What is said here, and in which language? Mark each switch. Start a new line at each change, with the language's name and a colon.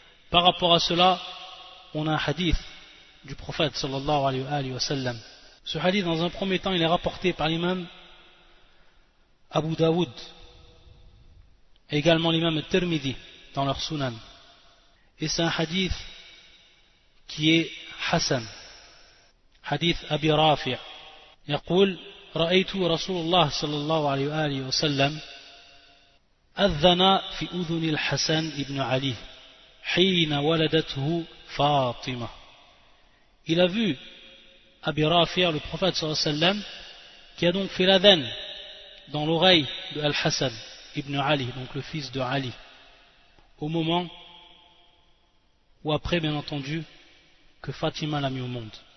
French: Par rapport à cela, on a un hadith du prophète sallallahu alayhi wa sallam. Ce hadith, dans un premier temps, il est rapporté par l'imam Abu Daoud et également l'imam Tirmidhi dans leur sunan. Et c'est un hadith qui est Hassan. Hadith Abi Rafi'.
Arabic: Yaqul ra'aytu Rasulullah sallallahu alayhi wa sallam أذن في أذن الحسن ابن علي حين ولدته فاطمة.
French: Il a vu Abi Rafi', le prophète sallallahu alayhi wa sallam, qui a donc fait l'adhan dans l'oreille de Al-Hassan ibn Ali, donc le fils de Ali, au moment ou après, bien entendu, que Fatima l'a mis au monde.